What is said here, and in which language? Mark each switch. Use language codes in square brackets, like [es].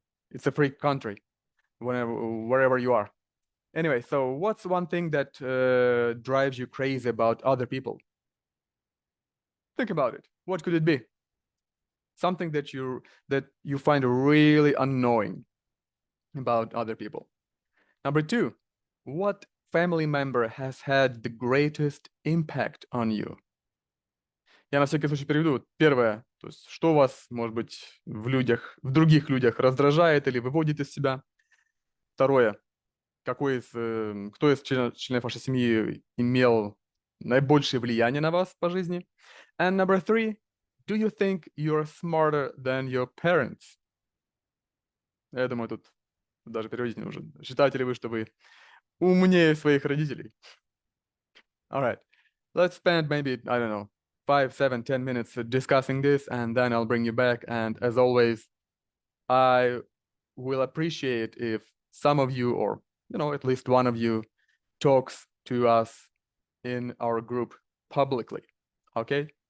[en] It's a free country, wherever you are. Anyway, so what's one thing that drives you crazy about other people? Think about it. What could it be? Something that you find really annoying about other people. Number 2, what family member has had the greatest impact on you? [ru] Я на всякий случай переведу. Первое, то есть что вас, может быть, в других людях раздражает или выводит из себя? Второе, кто из членов вашей семьи имел наибольшее влияние на вас по жизни? [en] And number 3, do you think you're smarter than your parents? [ru] Я думаю, тут даже переводить не нужно. Считаете ли вы, что вы умнее своих родителей? [en] All right, let's spend maybe, I don't know, 5, 7, 10 minutes discussing this, and then I'll bring you back. And as always, I will appreciate if some of you, or at least one of you, talks to us in our group publicly. Okay?